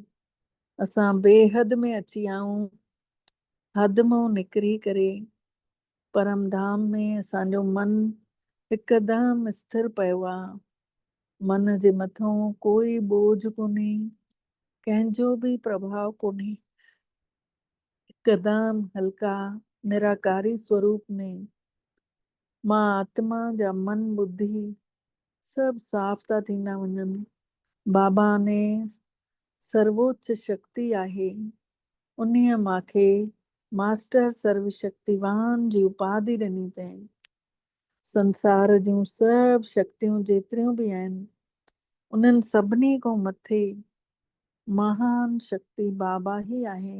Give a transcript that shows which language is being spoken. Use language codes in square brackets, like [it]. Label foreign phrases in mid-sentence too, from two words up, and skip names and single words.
[sd] असां बेहद में अची विया आहियूं। हद मां निकिरी करे परम धाम में असांजो मन हिकदमि स्थिर पियो आहे। मन जे मथां कोई बोझ कोन्हे, कंहिंजो बि प्रभाव कोन्हे। हिकदमि हल्का निराकारी स्वरूप में मां आत्मा जा मन बुद्धि सभु साफ़ था थींदा वञनि। बाबा ने सर्वोच्च शक्ति आहे, उन्हीअ मांखे मास्टर सर्वशक्तिवान जी उपाधि ॾिनी अथई। संसार जूं सभु शक्तियूं जेतिरियूं बि आहिनि उन्हनि सभिनी खां मथे महान शक्ति बाबा ही आहे।